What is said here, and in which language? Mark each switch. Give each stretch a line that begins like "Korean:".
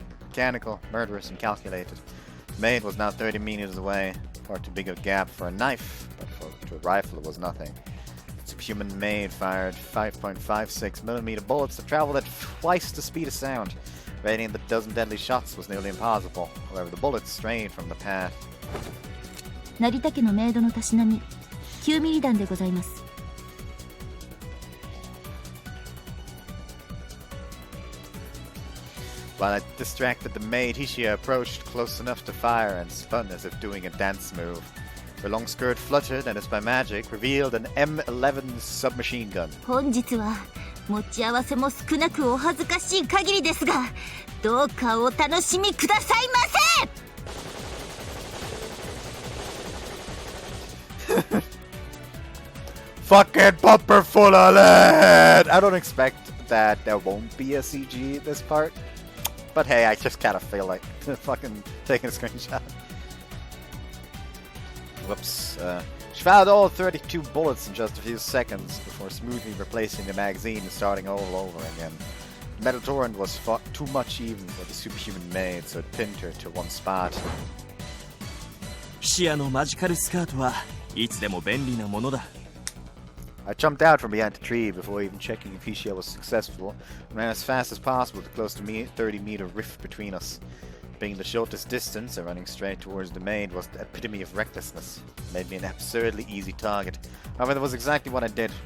English: Mechanical, murderous, and calculated. The maid was now 30 meters away. Far too big a gap for a knife, but to a rifle it was nothing. Superhuman maid fired 5.56mm bullets that traveled at twice the speed of sound. Rating the dozen deadly shots was nearly impossible. However, the bullets strayed from the path.
Japanese: 成田家のメイドのたしなみ、9ミリ弾でございます。
English: While I distracted the maid, Hishia approached close enough to fire and spun as if doing a dance move. Her long skirt fluttered and, as by magic, revealed an M11 submachine gun.
Japanese: 本日は持ち合わせも少なくお恥ずかしい限りですが、どうかお楽しみくださいませ。
English: Fucking pumper full of lead! I don't expect that there won't be a CG this part. But hey, I just kind of feel like fucking taking a screenshot. Whoops. She fired all 32 bullets in just a few seconds before smoothly replacing the magazine and starting all over again. The metal torrent was too much even for the superhuman maid, so it pinned her to one spot.
Japanese: シアのマジカルスカートはいつでも便利なものだ。
English: I jumped out from behind the tree before even checking if Hishia was successful, and ran as fast as possible to close the 30-meter rift between us. Being the shortest distance and running straight towards the maid was the epitome of recklessness. It made me an absurdly easy target. However, that was exactly what I did.